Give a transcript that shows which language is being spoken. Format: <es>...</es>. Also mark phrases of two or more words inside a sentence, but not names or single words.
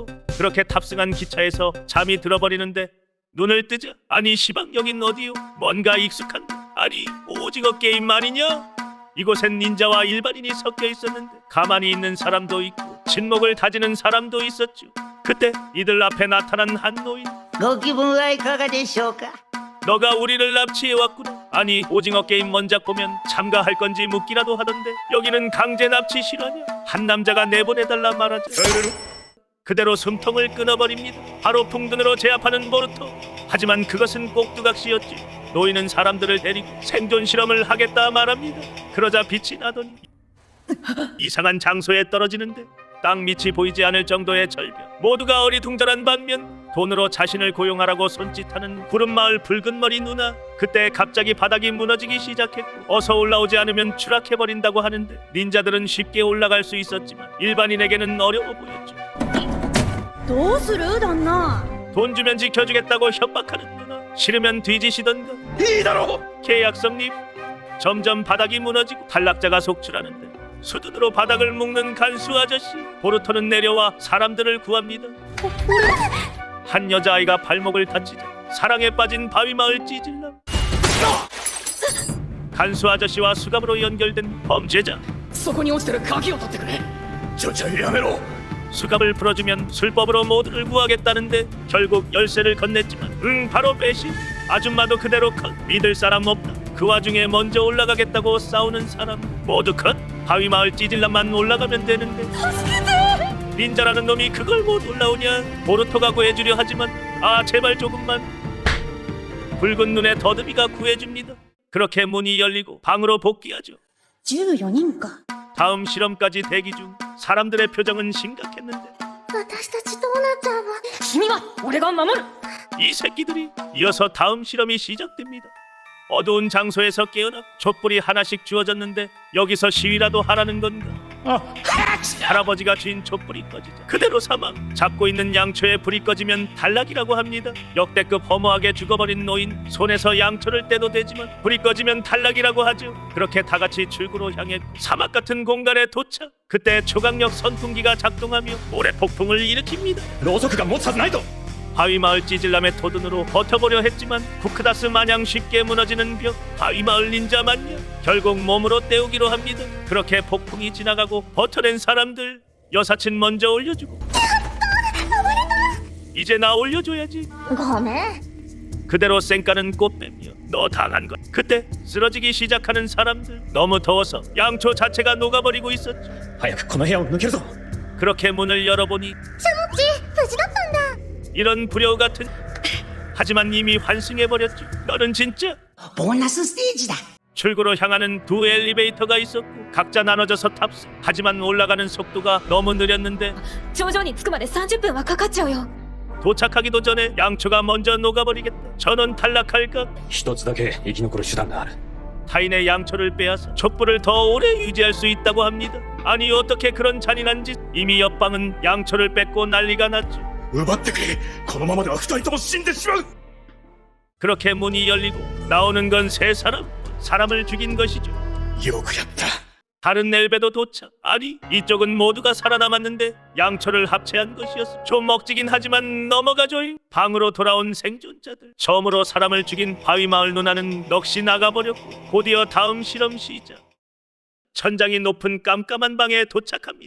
<ko>그렇게 탑승한 기차에서 잠이 들어버리는데 눈을 뜨자 아니 시방 여긴 어디요? 뭔가 익숙한데 아니 오징어 게임 아니냐? 이곳엔 닌자와 일반인이 섞여 있었는데 가만히 있는 사람도 있고 침묵을 다지는 사람도 있었죠. 그때 이들 앞에 나타난 한 노인.</ko> <ja>ご気分はいかがでしょうか</ja> <ko>너가 우리를 납치해왔구나. 아니 오징어 게임 원작 보면 참가할 건지 묻기라도 하던데 여기는 강제 납치 실화냐? 한 남자가 내보내달라 말하자 그대로 숨통을 끊어버립니다. 바로 풍든으로 제압하는 보루토. 하지만 그것은 꼭두각시였지. 노인은 사람들을 데리고 생존 실험을 하겠다 말합니다. 그러자 빛이 나더니 이상한 장소에 떨어지는데 땅 밑이 보이지 않을 정도의 절벽. 모두가 어리둥절한 반면 돈으로 자신을 고용하라고 손짓하는 구름마을 붉은머리 누나. 그때 갑자기 바닥이 무너지기 시작했고 어서 올라오지 않으면 추락해버린다고 하는데 닌자들은 쉽게 올라갈 수 있었지만 일반인에게는 어려워 보였죠.</ko> <ja>どうする旦那</ja> <ko>돈 주면 지켜주겠다고 협박하는 누나. 싫으면 뒤지시던가. 이다로 계약성립. 점점 바닥이 무너지고 탈락자가 속출하는데 수둔으로 바닥을 묶는 간수 아저씨. 보루토는 내려와 사람들을 구합니다. 한 여자아이가 발목을 다치자 사랑에 빠진 바위마을 찌질남. 간수 아저씨와 수갑으로 연결된 범죄자.</ko> <ja>そこに落ちてる鍵を取ってくれちょちょやめろ</ja> <ko>수갑을 풀어주면 술법으로 모두를 구하겠다는데 결국 열쇠를 건넸지만 바로 배신. 아줌마도 그대로 컷. 믿을 사람 없다. 그 와중에 먼저 올라가겠다고 싸우는 사람 모두 컷. 바위마을 찌질남만 올라가면 되는데 닌자라는 놈이 그걸 못 올라오냐. 보루토가 구해주려 하지만 아 제발 조금만. 붉은 눈의 더듬이가 구해줍니다. 그렇게 문이 열리고 방으로 복귀하죠.</ko> <ja>14 人か</ja> <ko>다음 실험까지 대기 중. 사람들의 표정은 심각했는데</ko> <ja>私たちどうなっちゃうの君は俺が守る</ja> <ko>이 새끼들이. 이어서 다음 실험이 시작됩니다. 어두운 장소에서 깨어나 촛불이 하나씩 주어졌는데 여기서 시위라도 하라는 건가? 할아버지가 쥔 촛불이 꺼지자 그대로 사망. 잡고 있는 양초에 불이 꺼지면 탈락이라고 합니다. 역대급 허무하게 죽어버린 노인. 손에서 양초를 떼도 되지만 불이 꺼지면 탈락이라고 하죠. 그렇게 다 같이 출구로 향해 사막 같은 공간에 도착. 그때 초강력 선풍기가 작동하며 모래 폭풍을 일으킵니다.</ko> <ja>ろうそくが持つはずないと</ja> <ko>바위마을 찌질남의 토든으로 버텨보려 했지만 쿠크다스 마냥 쉽게 무너지는 벽. 바위마을 닌자 맞냐? 결국 몸으로 때우기로 합니다. 그렇게 폭풍이 지나가고 버텨낸 사람들. 여사친 먼저 올려주고 이제 나 올려줘야지.</ko> <ja>ごめん</ja> <ko>그대로 쌩까는 꽃뱀이여 너 당한 것. 그때 쓰러지기 시작하는 사람들. 너무 더워서 양초 자체가 녹아버리고 있었죠.</ko> <ja>早くこの部屋を抜けるぞ</ja> <ko>그렇게 문을 열어보니</ko> <ja>ち無事だったんだ</ja> <ko>이런 불효 같은. 하지만 이미 환승해버렸죠. 너는 진짜.</ko> <ja>ボーナスステージだ</ja> <ko>출구로 향하는 두 엘리베이터가 있었고 각자 나눠져서 탑승. 하지만 올라가는 속도가 너무 느렸는데</ko> <ja>頂上に着くまで30分はかかっちゃうよ</ja> <ko>도착하기도 전에 양초가 먼저 녹아버리겠다. 전원 탈락할까?</ko> <ja>一つだけ生き残る手段がある</ja> <ko>타인의 양초를 빼앗아 촛불을 더 오래 유지할 수 있다고 합니다. 아니 어떻게 그런 잔인한 짓. 이미 옆방은 양초를 뺏고 난리가 났죠.</ko> <ja>奪ってくれこのままでは二人とも死んでしまう</ja> <ko>그렇게 문이 열리고 나오는 건 세 사람. 사람을 죽인 것이죠.</ko> <ja>よくやった</ja> <ko>다른 엘베도 도착. 아니 이쪽은 모두가 살아남았는데 양초를 합체한 것이었어. 좀 먹지긴 하지만 넘어가줘요. 방으로 돌아온 생존자들. 처음으로 사람을 죽인 바위마을 누나는 넋이 나가버렸고 곧이어 다음 실험 시작. 천장이 높은 깜깜한 방에 도착합니다.</ko>